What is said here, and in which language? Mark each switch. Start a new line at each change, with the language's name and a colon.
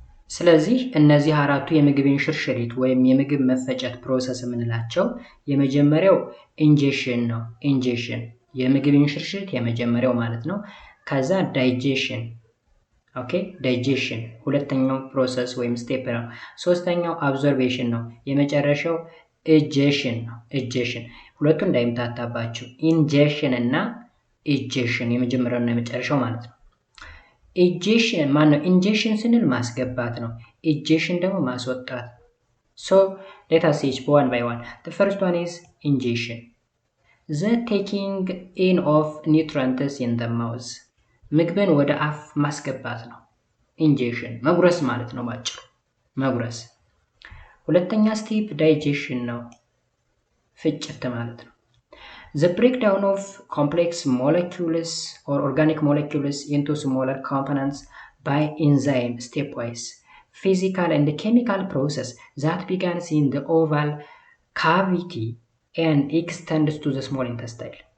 Amharic: ስለዚህ እነዚህ አራቱ የምግብ እንሽርሽሪት ወይም የምግብ መፈጨት ፕሮሰስ የምንላቸው የመጀመሪያው ኢንጀክሽን ነው። ኢንጀክሽን የምግብ እንሽርሽሪት የመጀመሪያው ማለት ነው። ከዛ ዳይጀሽን ኦኬ ዳይጀሽን ሁለተኛው ፕሮሰስ ወይም ስቴፕ ነው። ሶስተኛው አብዞርቤሽን ነው። የመጨረሻው ኢጀክሽን ነው። ኢጀክሽን ሁለቱ እንዳይምታታባቸው ኢንጀክሽን እና ኢጀክሽን የመጀመሪያውና የመጨረሻው ማለት ነው። ኢጀክሽን ማነው? ኢንጀክሽን ስንል ማስገባት ነው። ኢጀክሽን ደግሞ ማስወጣት።
English: So let us see one by one. The first one is injection. The taking in of nutrients in the mouth.
Amharic: ምግብን ወደ አፍ ማስገባት ነው። ኢንጀክሽን መጉረስ ማለት ነው ባጭሩ መጉረስ። ሁለተኛ ስቴፕ ዳይጀሽን ነው። ፍጭት ማለት ነው።
English: The breakdown of complex molecules or organic molecules into smaller components by enzyme stepwise physical and chemical process that begins in the oval cavity and extends to the small intestine።